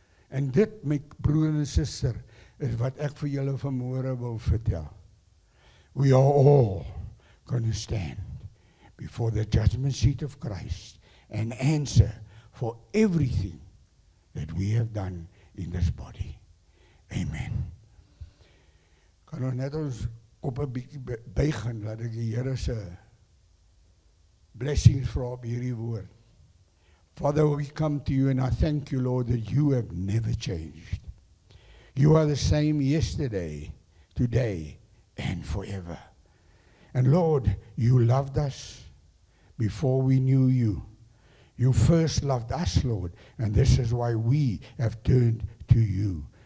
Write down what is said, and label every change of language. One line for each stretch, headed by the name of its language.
Afrikaans: En dit, my broer en suster, is wat ek vir julle vanmôre wil vertel.
English: We are all going to stand before the judgment seat of Christ and answer for everything that we have done in this body. Amen.
Afrikaans: Kan ons net ons op 'n bietjie buig en laat ek die Here se blessings vra op hierdie woord.
English: Father, we come to you and I thank you, Lord, that you have never changed. You are the same yesterday, today, and forever. And Lord, you loved us before we knew you. You first loved us, Lord, and this is why we have turned to you.